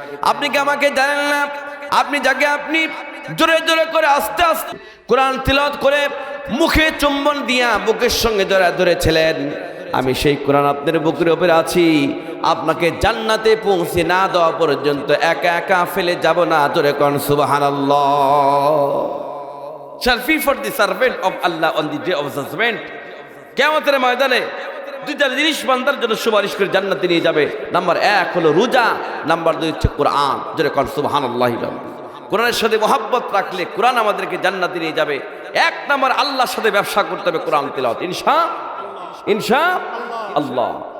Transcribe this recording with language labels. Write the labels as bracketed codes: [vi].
[bn] আপনি কি আমাকে জানেন না? আপনি যাকে আপনি জোরে জোরে করে আস্তে আস্তে কোরআন তিলাওয়াত করে মুখে চুম্বন দিয়া বুকের সঙ্গে ধরেছিলেন, আমি সেই কোরআন আপনার বুকের উপরে আছি। আপনাকে জান্নাতে পৌঁছে না দেওয়া পর্যন্ত একা একা ফেলে যাব না। জোরে কোন সুবহানাল্লাহ। [en] shall be for the servant of Allah on the day of judgment. [bn] কিয়ামতের ময়দানে দুইটা জিনিস বান্দার জন্য সুপারিশ করে জান্নাতে নিয়ে যাবে। নাম্বার 1 হলো রোজা, নাম্বার 2 হচ্ছে কোরআন। জোরে কোন সুবহানাল্লাহ। কোরআনের সাথে মহব্বত রাখলে কোরআন আমাদেরকে জান্নাতে নিয়ে যাবে। 1 নাম্বার আল্লাহর সাথে ব্যবসা করতে হবে কোরআন তিলাওয়াত, ইনশাআল্লাহ।